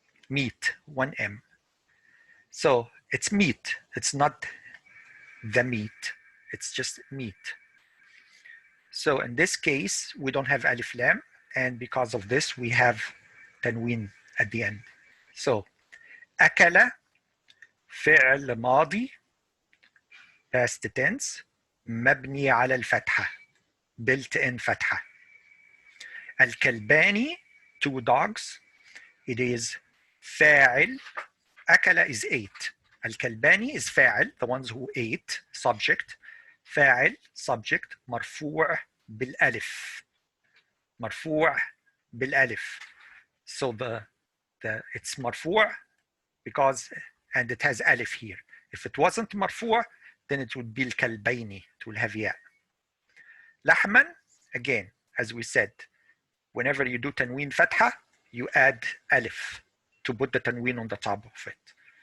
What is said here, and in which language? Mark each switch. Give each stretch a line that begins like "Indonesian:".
English: Meat, 1M. So it's meat. It's not the meat. It's just meat. So in this case, we don't have alif lam, and because of this, we have tanween at the end.
Arabic: So أكل فعل ماضي
English: past tense
Arabic: مبني على الفتحة
English: built in
Arabic: فتحة.
English: الكلباني 2 dogs, it is فاعل. أكل is ate. الكلباني is فاعل, the ones who ate, subject.
Arabic: فاعل subject مرفوع بالألف. مرفوع بالألف.
English: So it's مرفوع because, and it has alif here. If it wasn't مرفوع, then it would be الكلبيني, it will have ياء. لحما, again, as we said, whenever you do tanween fatha, you add alif to put the tanween on the top of it.